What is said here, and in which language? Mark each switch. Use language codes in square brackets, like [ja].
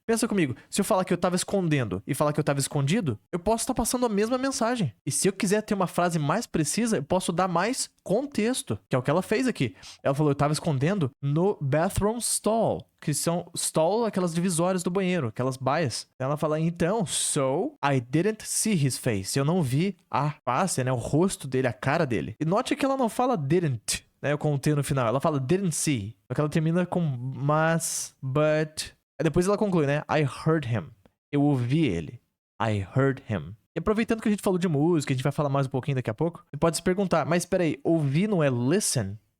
[pt] Pensa comigo, se eu falar que eu estava escondendo e falar que eu estava escondido, eu posso estar passando a mesma mensagem. E se eu quiser ter uma frase mais precisa, eu posso dar mais contexto, que é o que ela fez aqui. Ela falou, eu estava escondendo no [en] bathroom stall, [pt] que são stall, aquelas divisórias do banheiro, aquelas baias. Ela fala, então, [en] so I didn't see his face. [pt] Eu não vi a face, né, o rosto dele, a cara dele. E note que ela não fala didn't, né, com o T no final. Ela fala [en] didn't see. [pt] Só que ela termina com mas, but. Aí depois ela conclui, né? [en] I heard him. [pt] Eu ouvi ele. I heard him. E aproveitando que a gente falou de música, a gente vai falar mais um pouquinho daqui a pouco, você pode se perguntar, mas peraí, ouvir não é listen?